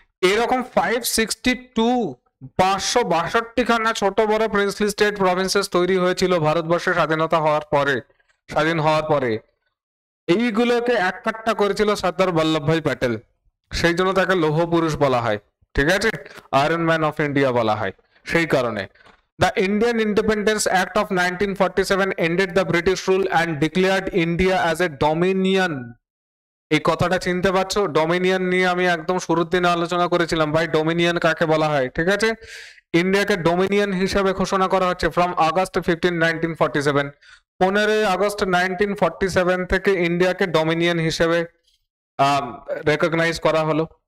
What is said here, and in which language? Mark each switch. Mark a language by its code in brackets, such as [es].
[bn] এরকম 562 562খানা ছোট বড় প্রিন্সলি স্টেট প্রভিন্সেস তৈরি হয়েছিল ভারতবর্ষের স্বাধীনতা হওয়ার পরে, স্বাধীন হওয়ার পরে। এইগুলোকে এক কাট্টা করেছিল সর্দার বল্লভভাই প্যাটেল, সেই জন্য তাকে লৌহ পুরুষ বলা হয়, ঠিক আছে, আয়রন ম্যান অফ ইন্ডিয়া বলা হয় সেই কারণে। [en] The Indian Independence Act of 1947 ended the British rule and declared India as a dominion. [bn] এই কথাটা চিনতে পারছো? ডোমিনিয়ন নিয়ে আমি একদম শুরুর দিনে আলোচনা করেছিলাম, ভাই ডোমিনিয়ন কাকে বলা হয়, ঠিক আছে। ইন্ডিয়াকে ডোমিনিয়ন হিসেবে ঘোষণা করা হচ্ছে [en] From August 15, 1947। [bn] 15 আগস্ট 1947 থেকে ইন্ডিয়াকে ডোমিনিয়ন হিসেবে রেকগনাইজ করা হলো।